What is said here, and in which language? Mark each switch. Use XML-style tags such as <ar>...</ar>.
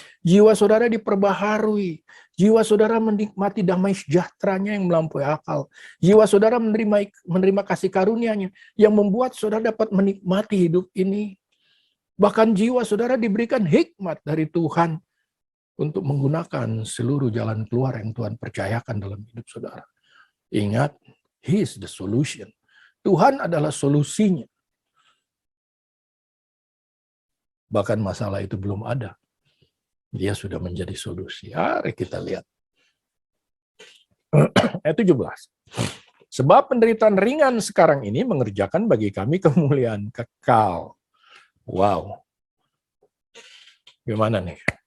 <id>Jiwa saudara diperbaharui. Jiwa saudara menikmati damai sejahteranya yang melampaui akal. Jiwa saudara menerima kasih karunia-Nya yang membuat saudara dapat menikmati hidup ini. Bahkan jiwa saudara diberikan hikmat dari Tuhan untuk menggunakan seluruh jalan keluar yang Tuhan percayakan dalam hidup saudara.</id> <en>Ingat, He is the solution.</en> <id>Tuhan adalah solusinya. Bahkan masalah itu belum ada. Dia sudah menjadi solusi. Mari kita lihat. Ayat 17. Sebab penderitaan ringan sekarang ini mengerjakan bagi kami kemuliaan kekal. Wow. Gimana nih?</id>